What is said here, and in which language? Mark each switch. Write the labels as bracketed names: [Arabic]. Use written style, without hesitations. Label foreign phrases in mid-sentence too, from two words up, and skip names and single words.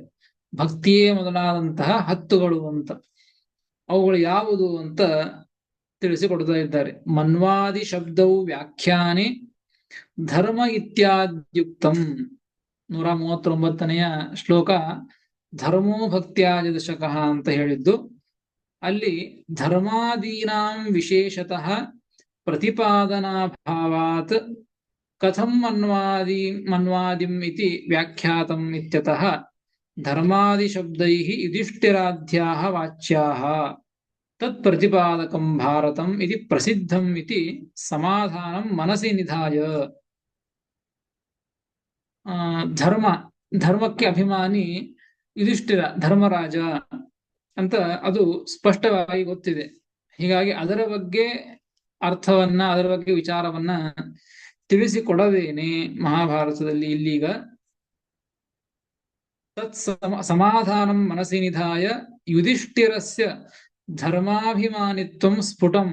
[Kannada] ಭಕ್ತಿಯೇ ಮೊದಲಾದಂತಹ ಹತ್ತುಗಳು ಅಂತ. ಅವುಗಳು ಯಾವುದು ಅಂತ ತಿಳಿಸಿಕೊಡ್ತಾ ಇದ್ದಾರೆ. [Sanskrit] ಮನ್ವಾದಿ ಶಬ್ದವು ವ್ಯಾಖ್ಯಾನೆ ಧರ್ಮ ಇತ್ಯಾದ್ಯುಕ್ತಂ. [Kannada] 139ನೇ ಶ್ಲೋಕ [Sanskrit] ಧರ್ಮೋ ಭಕ್ತ್ಯಾದಿ ದಶಕಃ [Kannada] ಅಂತ ಹೇಳಿದ್ದು. [Sanskrit] ಅಲ್ಲಿ ಧರ್ಮಾದೀನಾಂ ವಿಶೇಷತಃ ಪ್ರತಿಪಾದನಾಭಾವಾತ್ ಕಥಂ ಮನ್ವಾದಿಂ ಇತಿ ವ್ಯಾಖ್ಯಾತಂ ಇತ್ಯತಃ ಧರ್ಮಾದಿ ಶಬ್ದೈಃ ಯುಧಿಷ್ಠಿರಾಧ್ಯಾಃ ವಾಚ್ಯಾಃ ತತ್ ಪ್ರತಿಪಾದಕಂ ಭಾರತಂ ಇತಿ ಪ್ರಸಿದ್ಧಂ ಇತಿ ಸಮಾಧಾನಂ ಮನಸಿ ನಿಧಾಯ. [Kannada] ಧರ್ಮಕ್ಕೆ ಅಭಿಮಾನಿ ಯುಧಿಷ್ಠಿರ, ಧರ್ಮರಾಜ ಅಂತ ಅದು ಸ್ಪಷ್ಟವಾಗಿ ಗೊತ್ತಿದೆ. ಹೀಗಾಗಿ ಅದರ ಬಗ್ಗೆ ಅರ್ಥವನ್ನ, ಅದರ ಬಗ್ಗೆ ವಿಚಾರವನ್ನ ತಿಳಿಸಿಕೊಡದೇನೆ ಮಹಾಭಾರತದಲ್ಲಿ ಇಲ್ಲೀಗ [Sanskrit] ತತ್ ಸಮಾಧಾನಂ ಮನಸಿ ನಿಧಾಯ ಯುಧಿಷ್ಠಿರಸ್ಯ ಧರ್ಮಾಭಿಮಾನಿತ್ವಂ ಸ್ಫುಟಂ.